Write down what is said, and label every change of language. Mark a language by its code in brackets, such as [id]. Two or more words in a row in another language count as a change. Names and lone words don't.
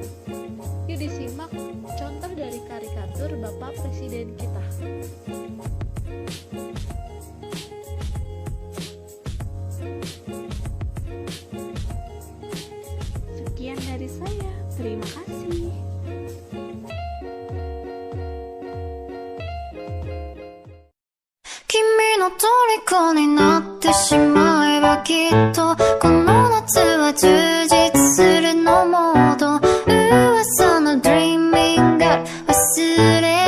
[id] Yuk disimak contoh dari karikatur Bapak Presiden kita. Sekian dari saya, terima kasih. [ja] 君の虜になってしまえばきっとこの夏は充実するのモード噂の Dreaming が忘れ